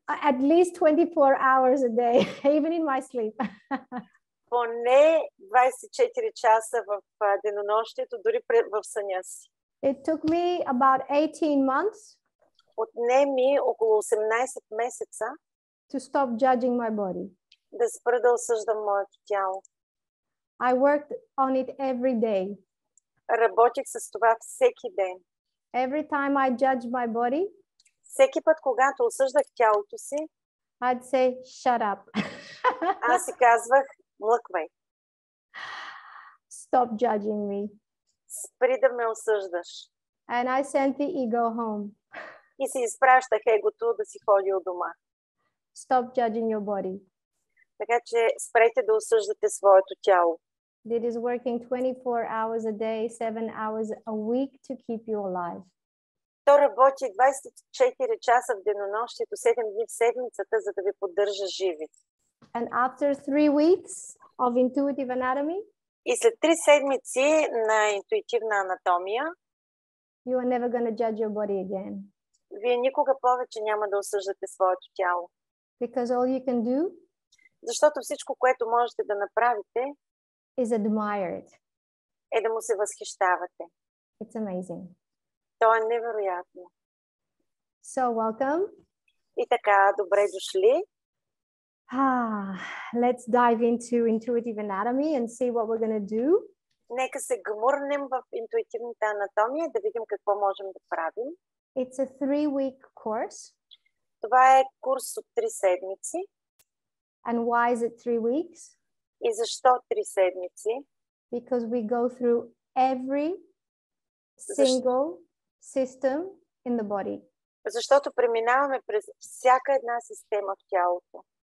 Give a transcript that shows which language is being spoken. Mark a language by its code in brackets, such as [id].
[en] At least 24 hours a day, even in my sleep. [bg] Поне 24 часа в денонощието, дори в съня си. [en] It took me about 18 months [bg] Отне ми около 18 месеца [en] to stop judging my body. [bg] Да спра да осъждам моето тяло. [en] I worked on it every day. [bg] Работих с това всеки ден. [en] Every time I judged my body, [bg] всеки път, когато осъждах тялото си, [en] I'd say, shut up. [bg] Аз си казвах, млъквай. [en] Stop judging me. [bg] Спри да ме осъждаш. [en] And I sent the ego home. [bg] И си изпращах егото да си ходи от дома. [en] Stop judging your body. [bg] Така че спрете да осъждате своето тяло. [en] It is working 24 hours a day, 7 hours a week to keep you alive. [bg] То работи 24 часа в денонощието, 7 дни в седмицата, за да ви поддържа живи. [en] And after 3 weeks of intuitive anatomy, [bg] и след 3 седмици на интуитивна анатомия, [en] you are never going to judge your body again. [bg] Вие никога повече няма да осъждате своето тяло. [en] Because all you can do, [bg] защото всичко, което можете да направите, [en] is admire it. [bg] Е да му се възхищавате. [en] It's amazing. [bg] То е невероятно. [en] So welcome. [bg] И така, добре дошли. [en] Let's dive into intuitive anatomy and see what we're going to do. [bg] Нека се гмурнем в интуитивната анатомия, да видим какво можем да правим. [en] It's a 3-week course. [bg] Това е курс от 3 седмици. [en] And why is it 3 weeks? [bg] И защо 3 седмици? [en] Because we go through every single system in the body. [bg] Защото преминаваме през всяка една система в тялото.